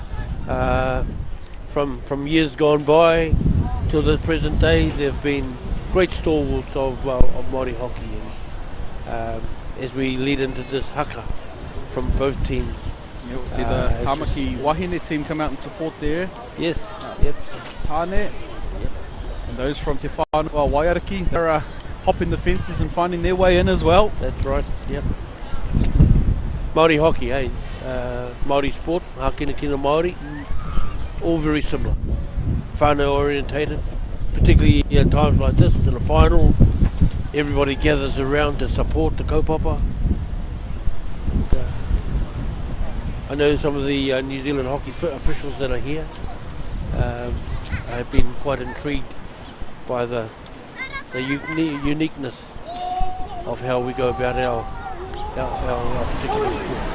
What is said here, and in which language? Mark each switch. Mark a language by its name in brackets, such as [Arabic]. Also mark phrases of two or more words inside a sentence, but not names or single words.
[English] From years gone by till the present day, they've been great stalwarts of Māori hockey, and as we lead into this haka from both teams. You'll see the Tāmaki Wahine team come out and support there. Yes, yep. Tāne. And those from Te Whānau Waiariki, they're hopping the fences and finding their way in as well. That's right, yep. Māori hockey, hey? Māori sport, [Māori] Hakina Kina Māori, [English] all very similar. Whānau orientated, particularly in times like this, in the final, everybody gathers around to support the kaupapa. And, I know some of the New Zealand hockey officials that are here have been quite intrigued by the uniqueness of how we go about our particular sport.